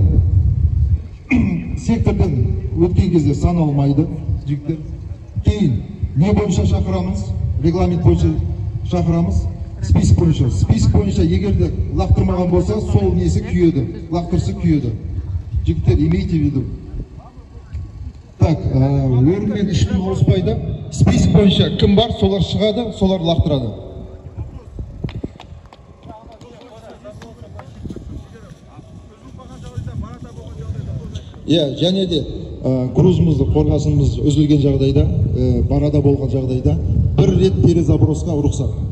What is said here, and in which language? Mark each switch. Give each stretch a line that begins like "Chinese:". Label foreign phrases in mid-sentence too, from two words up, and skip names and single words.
Kazakh: Сектордан өткен кезде саналмайды, жігіттер. Кейін не бойынша шақырамыз, регламент бойынша шақырамыз, список бойынша. Список бойынша егерде лақтырмаған болса, сол несі күйеді, лақтырсы күйеді. Жігіттер,
Russian: имейте в виду. Так,
Kazakh: өрінмен ешкім ауыспайды. Список бойынша кім бар, солар шығады, солар лақтырады. Және де грузымызды, қорғасымыз үзілген жағдайда, барада болған жағдайда, бір рет перезабросқа рұқсат.